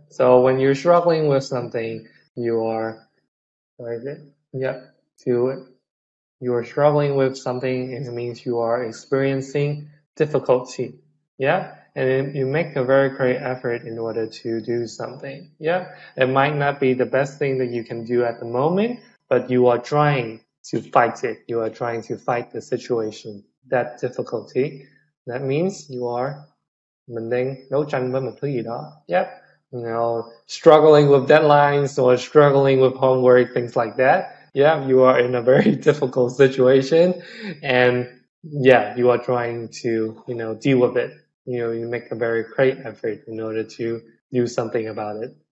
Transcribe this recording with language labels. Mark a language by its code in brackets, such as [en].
[en] So when you're struggling with something, you are, yeah, you are struggling with something, it means you are experiencing difficulty. Yeah. And you make a very great effort in order to do something. Yeah. It might not be the best thing that you can do at the moment, but you are trying to fight it. You are trying to fight the situation, that difficulty. That means you are, [vi] mình đang đấu tranh với một thứ gì đó. [en] Yep. Struggling with deadlines or struggling with homework, things like that. Yeah, you are in a very difficult situation, and yeah, you are trying to, deal with it. You make a very great effort in order to do something about it.